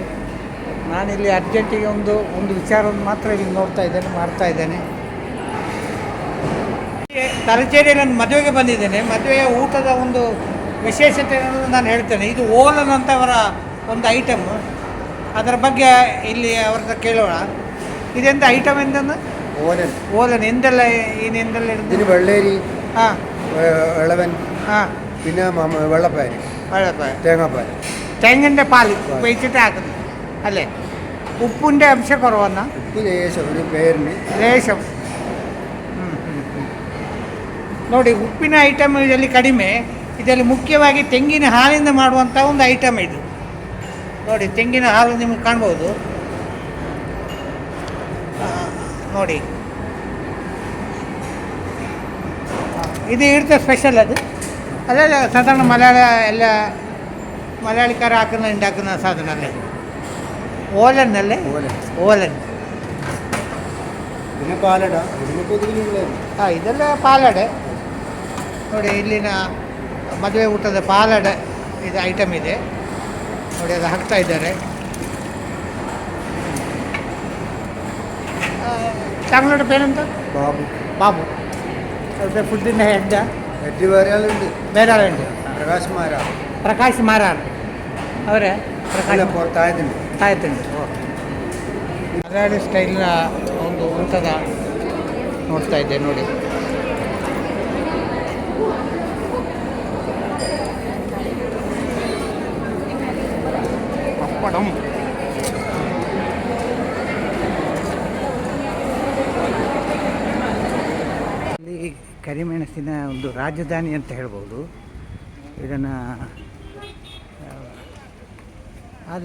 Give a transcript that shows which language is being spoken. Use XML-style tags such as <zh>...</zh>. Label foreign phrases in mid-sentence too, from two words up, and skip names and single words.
<kn>ನಾನಿಲ್ಲಿ ಅರ್ಜೆಂಟಿಗೆ ಒಂದು ವಿಚಾರವನ್ನು ಮಾತ್ರ ಇಲ್ಲಿ ನೋಡ್ತಾ ಇದ್ದೇನೆ, ಮಾಡ್ತಾ ಇದ್ದೇನೆ. ತಲಚೇರಿಯಲ್ಲಿ ನಾನು ಮದುವೆಗೆ ಬಂದಿದ್ದೇನೆ. ಮದುವೆಯ ಊಟದ ಒಂದು ವಿಶೇಷತೆಯನ್ನು ನಾನು ಹೇಳ್ತೇನೆ. ಇದು ಓಲನ್ ಅಂತ ಅವರ ಒಂದು ಐಟಮ್. ಅದರ ಬಗ್ಗೆ ಇಲ್ಲಿ ಅವ್ರದ್ದು ಕೇಳೋಣ. ಇದೆಂತ ಐಟಮ್ ಎಂತಂದು?</kn> <ml>ഓലൻ. ഓലൻ എന്തെല്ലാം ഇതിനെന്തെല്ലാം ഇടുന്നത്? ഇതിന് വെള്ളരി, ആ, ഇളവൻ, ആ, പിന്നെ വെള്ളപ്പാൽ, വെള്ളപ്പാൽ, തേങ്ങാപ്പാൽ, തെങ്ങിൻ്റെ പാൽ ഉപയോഗിച്ചിട്ട് ആക്കുന്നത് അല്ലേ? ഉപ്പിന്റെ അംശ കുറവന്ന? ഉപ്പ് ലേശം, ഒരു പേരിന്</ml> <kn>ಲೇಶಂ. ನೋಡಿ, ಉಪ್ಪಿನ ಐಟಮ್ ಇದರಲ್ಲಿ ಕಡಿಮೆ. ಇದರಲ್ಲಿ ಮುಖ್ಯವಾಗಿ ತೆಂಗಿನ ಹಾಲಿಂದ ಮಾಡುವಂಥ ಒಂದು ಐಟಮ್ ಇದು. ನೋಡಿ, ತೆಂಗಿನ ಹಾಲು ನಿಮಗೆ ಕಾಣ್ಬೋದು ನೋಡಿ. ಇದು ಇರುತ್ತೆ ಸ್ಪೆಷಲ್ ಅದು ಅದೆಲ್ಲ ಸಾಧಾರಣ ಎಲ್ಲ</kn> <ml>മലയാളിക്കാർ ഉണ്ടാക്കുന്ന സാധനമല്ലേ ഓലന്നല്ലേ ഓലൻ പിന്നെ പാലട ഇതിന് പൊതുവിലുള്ള</ml> <kn>ಇದೆಲ್ಲ ಪಾಲಡೆ ನೋಡಿ ಇಲ್ಲಿನ ಮದುವೆ ಊಟದ ಪಾಲಡೆ ಇದು ಐಟಮ್ ಇದೆ ನೋಡಿ ಅದು ಹಾಕ್ತಾ ಇದ್ದಾರೆ</kn> <ml>താങ്കളുടെ പേരെന്താ ബാബു ബാബു അവിടുത്തെ ഫുഡിൻ്റെ ഹെഡാ ഹെഡ് വേറെ ആളുണ്ട് വേറെ ആളുണ്ട് പ്രകാശ് മാരാ പ്രകാശ് മാരാർ അവരെ</ml> <kn>ಅಲ್ಲ ತಾಯ್ದುಂಟು ತಾಯ್ತುಂಟು ಮಲಯಾಳಿ ಸ್ಟೈಲಿನ ಒಂದು ಊಟದ ನೋಡ್ತಾ ಇದ್ದೆ ನೋಡಿ ಪಪ್ಪಡಂ ಇಲ್ಲಿ ಕರಿಮೆಣಸಿನ ಒಂದು ರಾಜಧಾನಿ ಅಂತ ಹೇಳ್ಬೋದು ಇದನ್ನು ಆದರೆ</kn>